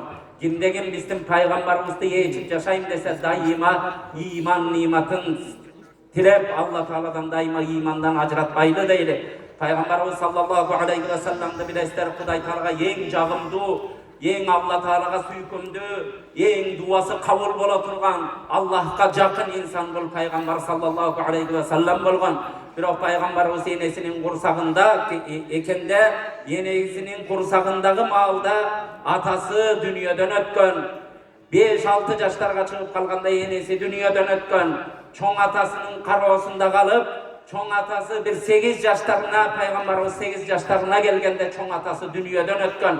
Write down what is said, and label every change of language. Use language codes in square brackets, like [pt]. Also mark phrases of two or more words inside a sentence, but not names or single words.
[ky] Кимдеген биздин пайгамбарыбызды ээрчип жашайм десе дайыма ыйман ниматын тилеп, Алла Тааладан дайыма ыймандан ажыратпайлы дейли. Пайгамбарыбыз [ar] صلى الله عليه وسلم [ky] билесиздер, Кудай Таалага эң жагымдуу, ең Алла Таалага сүйкүмдүү, ең дуасы кабыл бола турган, Аллахка жакын инсан бул пайгамбар [ar] صلى الله عليه وسلم [ky] болгон. Бирок пайгамбарыбыз энесинин курсагында экенде, энесинин курсагындагы маалда атасы дүнүйөдөн өткөн. 5-6 жаштарга чыгып калганда энеси дүнүйөдөн өткөн. Чоң атасынын кароосунда калып, чоң атасы bir 8 жаштарына, пайгамбарыбыз 8 жаштарына келгенде чоң атасы дүнүйөдөн өткөн.